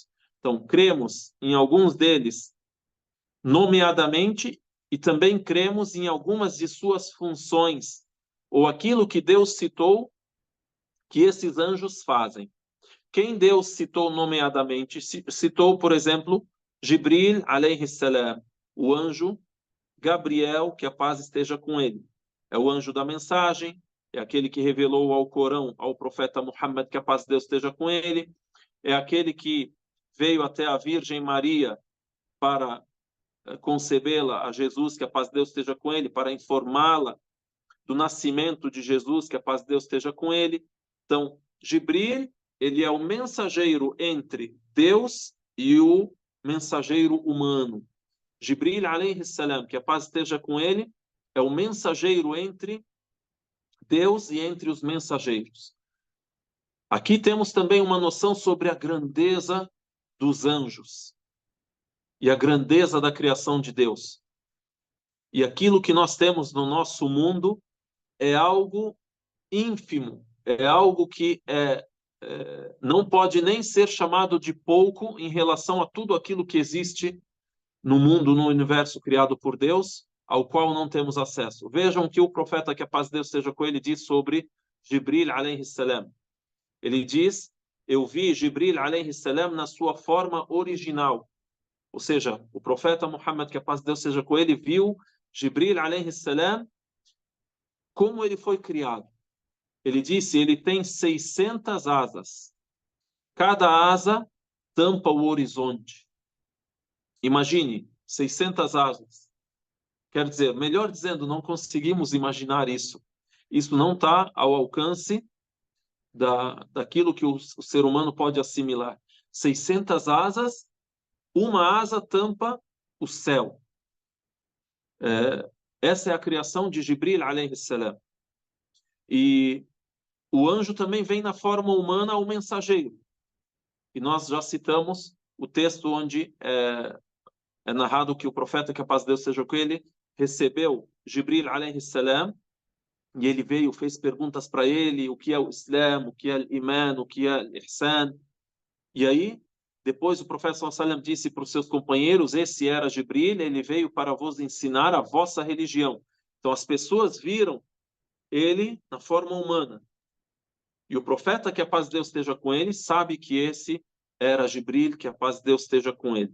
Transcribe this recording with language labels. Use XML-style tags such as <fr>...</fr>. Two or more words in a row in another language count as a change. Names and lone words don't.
<pt>Então, cremos em alguns deles nomeadamente e também cremos em algumas de suas funções, ou aquilo que Deus citou que esses anjos fazem. Quem Deus citou nomeadamente? Citou, por exemplo,</pt> <ar>جبريل عليه السلام,</ar> <pt>o anjo Gabriel, que a paz esteja com ele. É o anjo da mensagem, é aquele que revelou ao Corão ao profeta Muhammad, que a paz de Deus esteja com ele. É aquele que veio até a Virgem Maria para concebê-la a Jesus, que a paz de Deus esteja com ele, para informá-la do nascimento de Jesus, que a paz de Deus esteja com ele. Então, Jibril, ele é o mensageiro entre Deus e o mensageiro humano.</pt> <ar>جبريل عليه السلام,</ar> <pt>que a paz esteja com ele, é o mensageiro entre Deus e entre os mensageiros. Aqui temos também uma noção sobre a grandeza dos anjos e a grandeza da criação de Deus. E aquilo que nós temos no nosso mundo é algo ínfimo, é algo que não pode nem ser chamado de pouco em relação a tudo aquilo que existe no mundo, no universo criado por Deus, ao qual não temos acesso. Vejam o que o profeta, que a paz de Deus esteja com ele, diz sobre Jibril</pt> <ar>عليه السلام.</ar> <pt>Ele diz: eu vi Jibril</pt> <ar>عليه السلام</ar> <pt>na sua forma original. Ou seja, o profeta Muhammad, que a paz de Deus seja com ele, viu Jibril</pt> <ar>عليه السلام</ar> <pt>como ele foi criado. Ele disse: ele tem 600 asas. Cada asa tampa o horizonte. Imagine, 600 asas. Quer dizer, melhor dizendo, não conseguimos imaginar isso. Isso não está ao alcance daquilo que o ser humano pode assimilar. 600 asas, uma asa tampa o céu. Essa é a criação de Jibril</pt> <ar>عليه السلام.</ar> <pt>E o anjo também vem na forma humana ao mensageiro. E nós já citamos o texto onde é narrado que o profeta, que a paz de Deus seja com ele, recebeu Jibril</pt> <ar>عليه السلام,</ar> <pt>e ele veio, fez perguntas para ele, o que é o Islã, o que é o Iman, o que é o Ihsan. E aí, depois o profeta</pt> <ar>صلى الله عليه وسلم</ar> <pt>disse para os seus companheiros: esse era Jibril, ele veio para vos ensinar a vossa religião. Então as pessoas viram ele na forma humana. E o profeta, que a paz de Deus esteja com ele, sabe que esse era Jibril, que a paz de Deus esteja com ele.</pt>